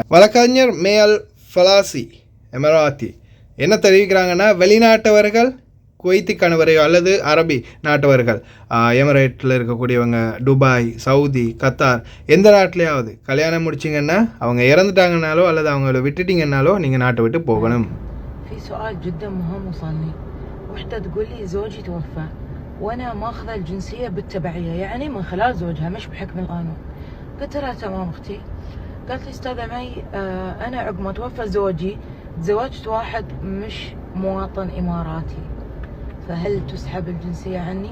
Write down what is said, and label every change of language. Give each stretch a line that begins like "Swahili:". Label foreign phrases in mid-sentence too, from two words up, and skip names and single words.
Tamil: வழக்கறிஞர் மேல் ஃபலாசி எமராத்தி என்ன தெரிவிக்கிறாங்கன்னா, வெளிநாட்டவர்கள் குவைத்தி கணவரையோ அல்லது அரபி நாட்டவர்கள் எமிரேட்டில் இருக்கக்கூடியவங்க, துபாய், சவுதி, கத்தார், எந்த நாட்டிலையாவது கல்யாணம் முடிச்சிங்கன்னா அவங்க இறந்துட்டாங்கனாலோ அல்லது அவங்கள விட்டுட்டிங்கனாலோ நீங்கள் நாட்டை விட்டு போகணும்.
Arabic: وانا ماخذه الجنسيه بالتبعيه، يعني من خلال زوجها مش بحكم القانون. قلت لها تمام اختي. قالت لي استاذه مي انا عقب ما توفى زوجي تزوجت واحد مش مواطن اماراتي، فهل تسحب الجنسيه عني؟